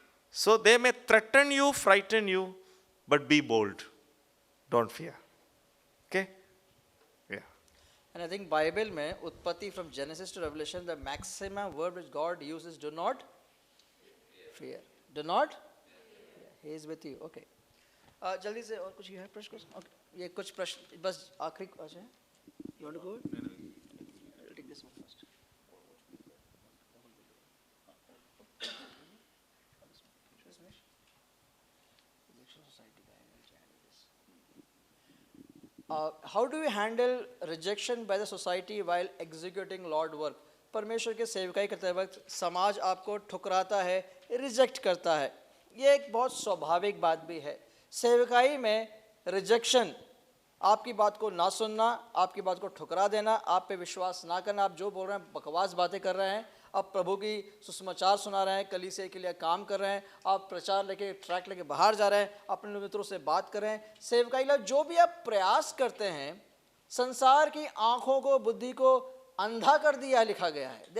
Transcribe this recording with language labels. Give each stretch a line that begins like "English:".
English: So they may threaten you, frighten you, but be bold. Don't fear. Okay? Yeah. And I think Bible
Hindi: में उत्पत्ति
English: from Genesis to Revelation, the maximum word which God uses, do not fear. Do not? He is with you. Okay.
Hindi: जल्दी से और कुछ है प्रश्न?
English: Okay.
Hindi: ये कुछ प्रश्न बस आखिरी क्वेश्चन है.
English: You want to go? I'll take this one first. How do you handle rejection by the society while executing Lord work?
Hindi: परमेश्वर के सेवकाई करते वक्त समाज आपको ठुकराता है, रिजेक्ट करता है। ये एक बहुत स्वाभाविक बात भी है। सेवकाई में रिजेक्शन, आपकी बात को ना सुनना, आपकी बात को ठुकरा देना, आप पे विश्वास ना करना, आप जो बोल रहे हैं बकवास बातें कर रहे हैं, आप प्रभु की सुसमाचार सुना रहे हैं, कलीसिया के लिए काम कर रहे हैं, आप प्रचार लेके ट्रैक लेके बाहर जा रहे हैं, अपने मित्रों से बात कर रहे हैं, सेवकाई ला जो भी आप प्रयास करते हैं, संसार की आंखों को, बुद्धि को अंधा कर दिया है, लिखा गया है।